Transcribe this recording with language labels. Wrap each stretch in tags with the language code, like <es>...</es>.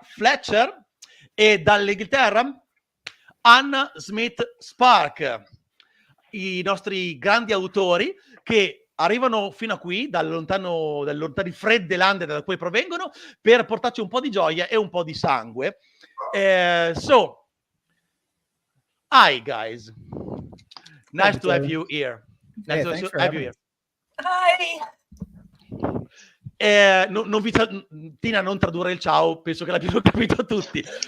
<it>Fletcher, e dall'Inghilterra Anna Smith Spark, i nostri grandi autori che arrivano fino a qui dalle lontane fredde lande da cui provengono per portarci un po' di gioia e un po' di sangue.</it> <en>So, hi guys, nice to have you here. Nice to have you here. Hi.</en> <it>Tina, non tradurre il ciao, penso che l'abbiano capito tutti.</it>